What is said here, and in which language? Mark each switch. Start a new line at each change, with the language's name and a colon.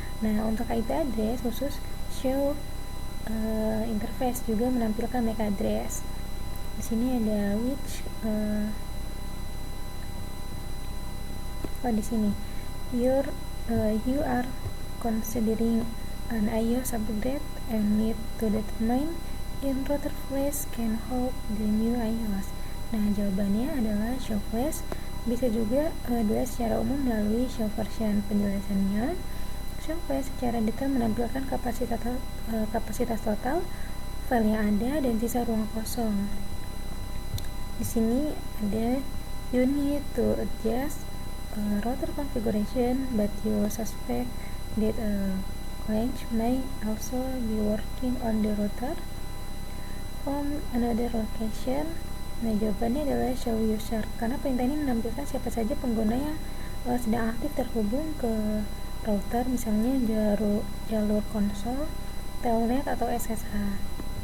Indonesian: Nah, untuk IP address khusus show interface juga menampilkan MAC address. Di sini ada
English: which
Indonesian: di sini
English: you are considering an iOS upgrade and need to determine if router flash can hold the new iOS.
Indonesian: Nah, jawabannya adalah show flash. Bisa juga adalah secara umum melalui show version. Penjelasannya, show flash secara detail menampilkan kapasitas total file yang ada dan sisa ruang kosong. Di sini ada
English: you need to adjust router configuration, but you suspect that client may also be working on the router from another location.
Indonesian: Nah, jawabannya adalah show user, karena perintah ini menampilkan siapa saja pengguna yang sedang aktif terhubung ke router, misalnya jalur konsol, telnet, atau SSH.